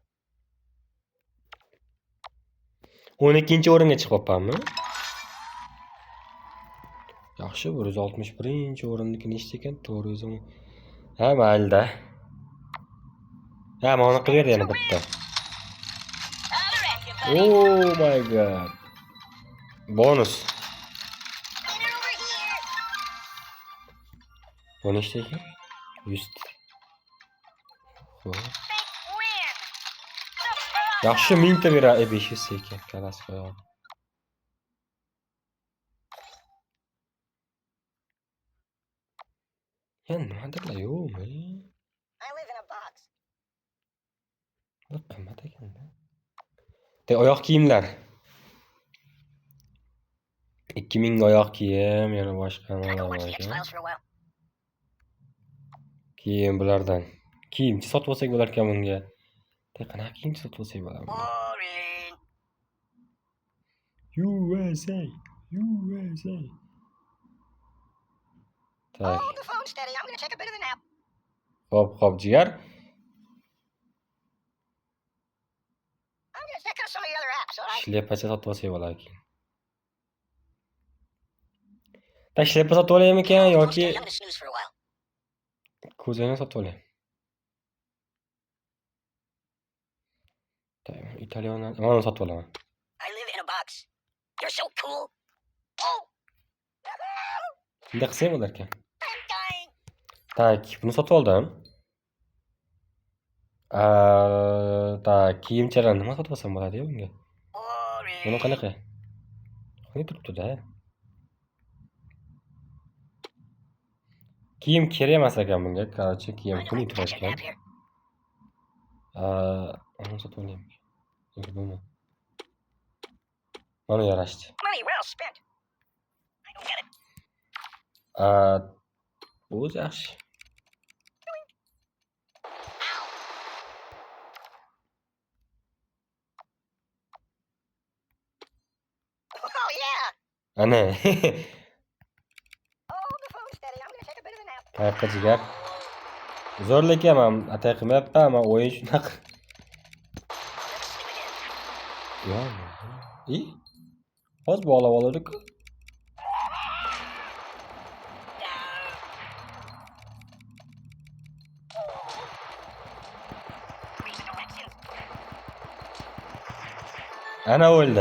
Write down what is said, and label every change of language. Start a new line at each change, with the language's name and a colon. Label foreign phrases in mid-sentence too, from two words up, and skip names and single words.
Uzbek: 12-o'ringa chiqyapmanmi? Yaxshi, 161-o'rinniki nechta ekan? 410. Ha, mayli-da. Ha, mana qilib berdi yana bitta.
English: Oh my god.
Uzbek: Bonus. Bu nechta ekan? 100 ta. Yaxshi 1000 ta beradi, 500 ta ekan. Kalasi qo'yadi. Nimadirlar yo'qmi?
English: I live in a box.
Uzbek: Bu qimmat ekan-da. Oyoq kiyimlar. 2000 ga oyoq kiyim, yana boshqa
English: I
Uzbek: nimalar
English: go
Uzbek: bor
English: watch the
Uzbek: ekan.
English: X-Files for a while.
Uzbek: Kiyim bulardan. Kiyimchi sotib olsak bo'lar ekan bunga. Qanaqa kiyimchi sotib olsak bo'lar?
English: Boring. USA. USA.
Uzbek: Tak.
English: Hold the phone steady. I'm gonna take a bit of a nap.
Uzbek: Hop, jigar.
English: I'm gonna check out some of your other apps, alright?
Uzbek: Shlepacha sotib olsak bo'lar ekan. Tak, shlepa sotib olaymikan
English: Phone
Uzbek: yoki
English: steady. I'm gonna snooze for a while.
Uzbek: ko'zoynak sotib olay. Tak, italyan, mana sotib olaman.
English: I live in a box. You're so cool. Oh!
Uzbek: Bunday qilsak bo'lar ekan.
English: I'm dying.
Uzbek: Tak, buni sotib oldim. Tak, kiyimchalar nima sotib olsam bo'ladi-yu bunga?
English: Boring.
Uzbek: Buni qanaqa? Qani turibdi-da. Kiyim kerak emas ekan bunga. Короче, kiyim
English: I know I
Uzbek: kuni
English: can catch a
Uzbek: turarkan.
English: nap here.
Uzbek: Uni sotib olaymi? Yo'q, buni. Mana yarashdi.
English: Money well spent. I don't get it.
Uzbek: Bu o'zi yaxshi.
English: Oh yeah.
Uzbek: Ana.
English: Hold the phone steady. I'm gonna take a bit of a nap.
Uzbek: Qayoqqa jigar? Zo'rlik ham atay qilmayapman, men o'yin shunaqa.
English: Let's sleep again.
Uzbek: Yo'q. Hozir bog'lab oladik-ku. Ana o'ldi.